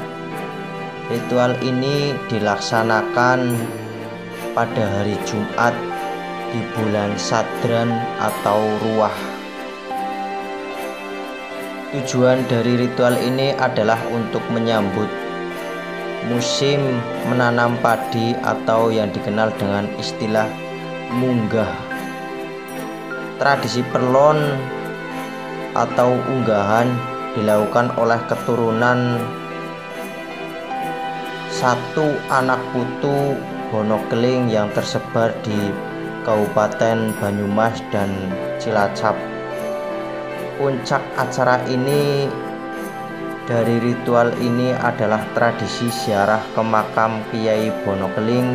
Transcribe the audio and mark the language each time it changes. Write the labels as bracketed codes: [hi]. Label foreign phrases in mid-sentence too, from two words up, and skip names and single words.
[id] Ritual ini dilaksanakan pada hari Jumat di bulan Sadran atau Ruwah. Tujuan dari ritual ini adalah untuk menyambut musim menanam padi atau yang dikenal dengan istilah munggah. Tradisi perlon atau unggahan dilakukan oleh keturunan satu anak putu Bonokeling yang tersebar di Kabupaten Banyumas dan Cilacap. Puncak acara ini dari ritual ini adalah tradisi ziarah ke makam Kiai Bonokeling.